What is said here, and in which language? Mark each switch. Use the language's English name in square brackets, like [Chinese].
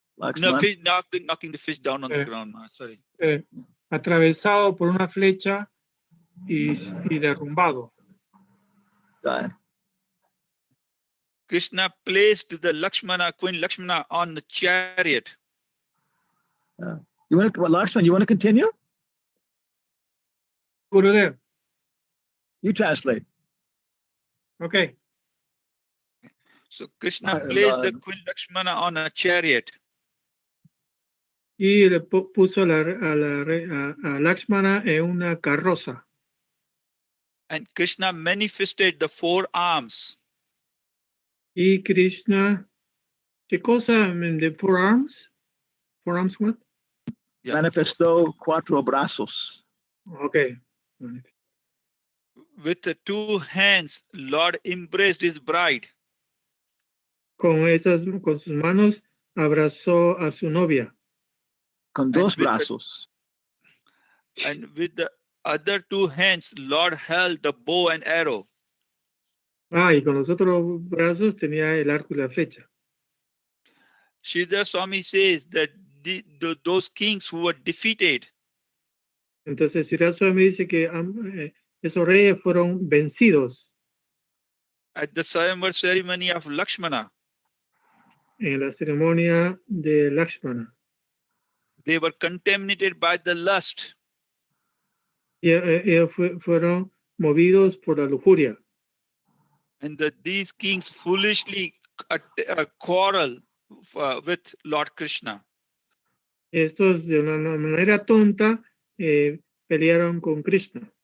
[English] No, fish, knocking the fish down on the ground. Sorry. [Spanish] Atravesado por una flecha y derrumbado. [English] Krishna placed the Queen Lakshmana on the chariot. You want to continue? Gurudev. You translate. Okay. So Krishna placed the Queen Lakshmana on a chariot. [Spanish] Y le puso a Lakshmana en una carroza. [English] And Krishna manifested the 4 arms. [Spanish] Y Krishna, ¿qué cosa? [English] The 4 arms? 4 arms what? [Spanish] Yeah. Manifestó 4 brazos. [English] Okay. With the 2 hands, Lord embraced his bride. [Spanish] Con sus manos abrazó a su novia. Con 2 brazos. [English] And with the other 2 hands, Lord held the bow and arrow. [Spanish] Y con los otros brazos tenía el arco y la flecha. [English] Sridhar Swami says that those kings who were defeated. [Spanish] Entonces Sridhar Swami dice que esos reyes fueron vencidos. [English] At the Swayamvar ceremony of Lakshmana. [Spanish] En la ceremonia de Lakshmana. [English] They were contaminated by the lust. [Spanish] Ellos fueron movidos por la lujuria. [English] And these kings foolishly quarrel with Lord Krishna. [Spanish] Estos de una manera tonta pelearon con Krishna.